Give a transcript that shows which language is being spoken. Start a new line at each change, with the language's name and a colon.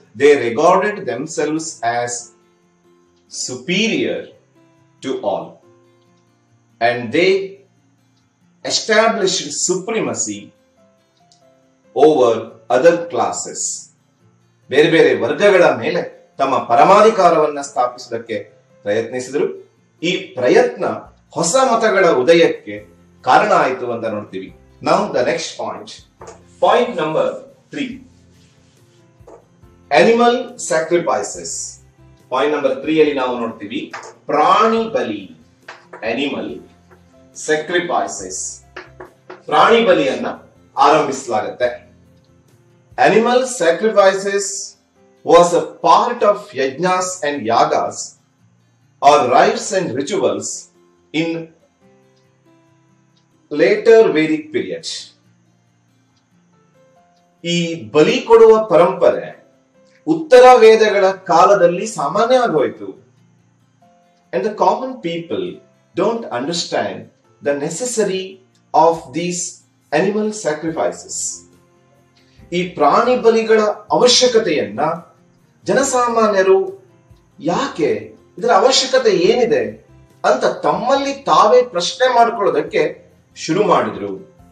English: They regarded themselves as superior to all and they established supremacy over other classes.
Kannada: ಬೇರೆ ಬೇರೆ ವರ್ಗಗಳ ಮೇಲೆ ತಮ್ಮ ಪರಮಾಧಿಕಾರವನ್ನ ಸ್ಥಾಪಿಸುವುದಕ್ಕೆ ಪ್ರಯತ್ನಿಸಿದರು. ಈ ಪ್ರಯತ್ನ ಹೊಸ ಮತಗಳ ಉದಯಕ್ಕೆ ಕಾರಣ ಆಯಿತು ಅಂತ ನೋಡ್ತೀವಿ.
English: Now the next point number 3, animal sacrifices.
Kannada: Point number 3 ಅಲ್ಲಿ ನಾವು ನೋಡ್ತೀವಿ ಪ್ರಾಣಿ ಬಲಿ,
English: Animal sacrifices.
Kannada: ಪ್ರಾಣಿ ಬಲಿಯನ್ನ ಆರಂಭಿಸಲಾಗುತ್ತೆ.
English: Animal sacrifices was a part of yajnas and yagas are rites and rituals in later Vedic period.
Kannada: ಈ ಬಲಿ ಕೊಡುವ ಪರಂಪರೆ ಉತ್ತರ ವೇದಗಳ ಕಾಲದಲ್ಲಿ ಸಾಮಾನ್ಯ ಆಗೋಯ್ತು.
English: And the common people don't understand the necessity of these animal sacrifices.
Kannada: ಈ ಪ್ರಾಣಿ ಬಲಿಗಳ ಅವಶ್ಯಕತೆಯನ್ನ ಜನಸಾಮಾನ್ಯರು ಯಾಕೆ, ಇದರ ಅವಶ್ಯಕತೆ ಏನಿದೆ ಅಂತ ತಮ್ಮಲ್ಲಿ ತಾವೇ ಪ್ರಶ್ನೆ ಮಾಡ್ಕೊಳ್ಳೋದಕ್ಕೆ ಶುರು ಮಾಡಿದ್ರು.